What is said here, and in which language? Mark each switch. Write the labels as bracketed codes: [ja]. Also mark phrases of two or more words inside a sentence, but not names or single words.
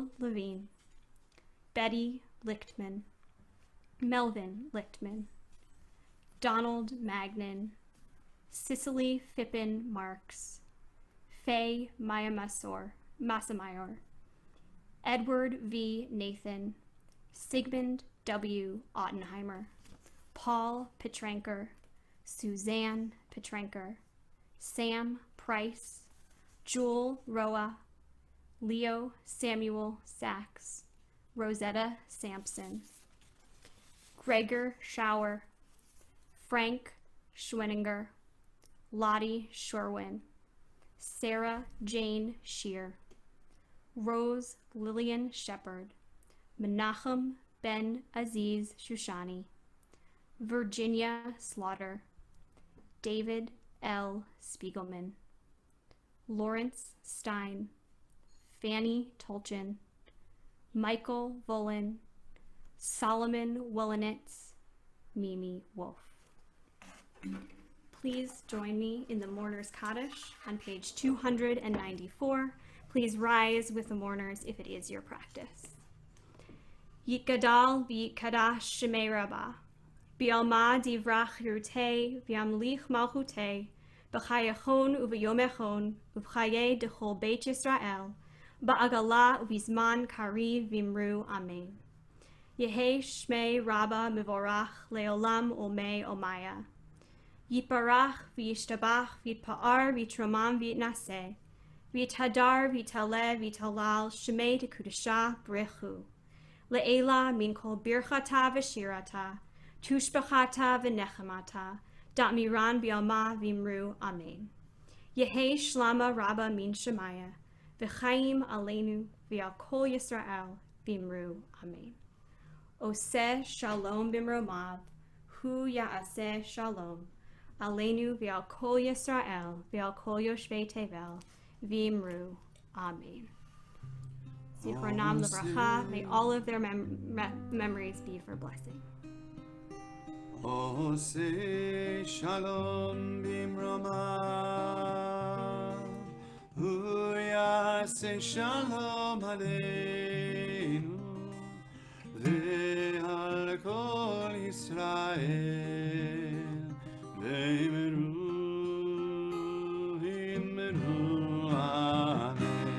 [en] Levine, Betty Lichtman, Melvin Lichtman, Donald Magnin, Cicely Fippen Marks, Faye Massamayor, Edward V. Nathan, Sigmund W. Ottenheimer, Paul Petranker, Suzanne Petranker, Sam Price, Jewel Roa, Leo Samuel Sachs, Rosetta Sampson, Gregor Schauer, Frank Schweninger, Lottie Sherwin, Sarah Jane Shear, Rose Lillian Shepard, Menachem Ben Aziz Shushani, Virginia Slaughter, David L. Spiegelman, Lawrence Stein, Fanny Tolchin, Michael Volin, Solomon Wolinitz, Mimi Wolf. Please join me in the Mourner's Kaddish on page 294. Please rise with the mourners if it is your practice. [arc] יתגדל ויתקדש שמיה רבא, בעלמא דברא כרעותיה וימליך מלכותיה, בחייכון וביומיכון ובחיי דכל בית ישראל, בעגלא ובזמן קריב ואמרו אמן. יהא שמיה רבא מברך לעלם עלמי עלמיא. יתברך וישתבח ויתפאר ויתרומם ויתנשא, ויתהדר ויתעלה ויתהלל שמיה דקדשא בריך הוא. לעלא מן כל ברכתא ושירתא, תשבחתא ונחמתא, דאמירן בעלמא ואמרו אמן. יהא שלמא רבא מן שמיא, וחיים עלינו ועל כל ישראל ואמרו אמן. [he] עושה שלום במרומיו, הוא יעשה שלום, עלינו ועל כל ישראל ועל כל יושבי תבל ואמרו אמן. זכרונם לברכה, [en] may all of their memories be for blessing. [he] עושה שלום במרומיו, הוא יעשה שלום עלינו ועל כל ישראל ואמרו אמן.